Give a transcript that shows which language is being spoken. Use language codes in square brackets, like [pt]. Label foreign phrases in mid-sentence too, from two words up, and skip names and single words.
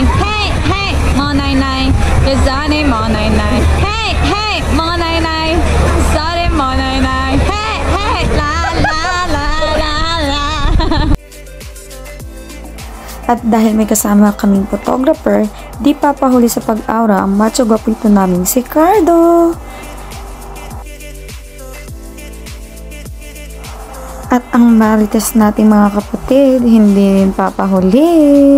[tl] Hey hey, mo nai nai, kasade mo nai nai. Hey hey, mo nai nai, kasade mo nai nai. Hey hey, la la la la la. At dahil may kasama kaming photographer, di papahuli sa pag-aura ang macho gwapito naming si Cardo. At ang marites nating mga kapatid, hindi rin papahuli.